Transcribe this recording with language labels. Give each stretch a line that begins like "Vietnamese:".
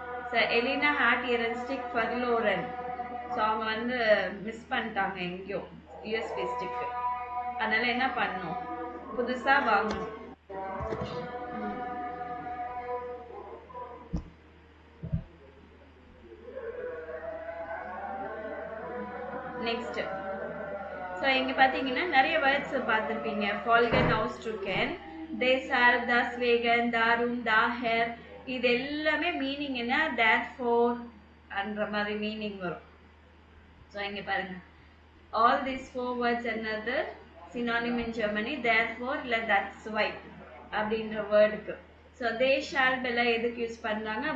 English: So Elena had a stick for Lauren.
Tamil: So அவங்க வந்து miss பண்ணிட்டாங்க எங்கேயோ யூஎஸ்பி ஸ்டிக். அதனால என்ன பண்ணணும்? புதுசா வாங்கணும். நெக்ஸ்ட் ஸோ இங்க பாத்தீங்கன்னா நிறைய வேர்ட்ஸ் பார்த்துருப்பீங்க. ஃபால்கன், அவுஸ்ட்ருக்கன், தேசார், தஸ்வேகன், தாரும், தாஹர், இது எல்லாமே மீனிங் என்ன? தேர்ஃபோர் என்ற மாதிரி மீனிங் வரும். ஸோ இங்க பாருங்க,
English: all these four words another synonym in Germany. Therefore
Tamil: இல்ல
English: that's why
Tamil: அப்படின்ற வேர்டுக்கு. ஸோ
English: they shall be
Tamil: எதுக்கு யூஸ் பண்றாங்க?